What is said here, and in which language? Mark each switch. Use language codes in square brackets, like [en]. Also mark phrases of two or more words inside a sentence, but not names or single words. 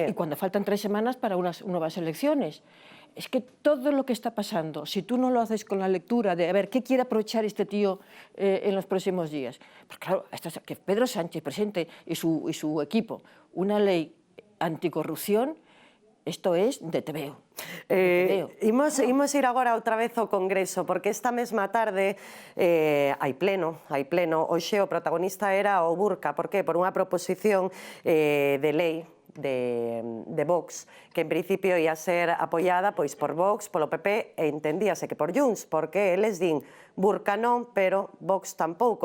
[es] y cuando faltan 3 semanas para unas nuevas elecciones. Es que todo lo que está pasando, si tú no lo haces con la lectura de a ver qué quiere aprovechar este tío en los próximos días, pues claro, que Pedro Sánchez presente y su equipo una ley anticorrupción, [gl] isto es de tebeo. Imos ir agora outra vez ao Congreso, porque esta mesma tarde hai pleno. Hoxe o protagonista era o Burca. Por qué? Por unha proposición de lei de Vox, que en principio ia ser apoiada pois por Vox, polo PP, e entendíase que por Junts, porque eles din Burca non, pero Vox tampouco.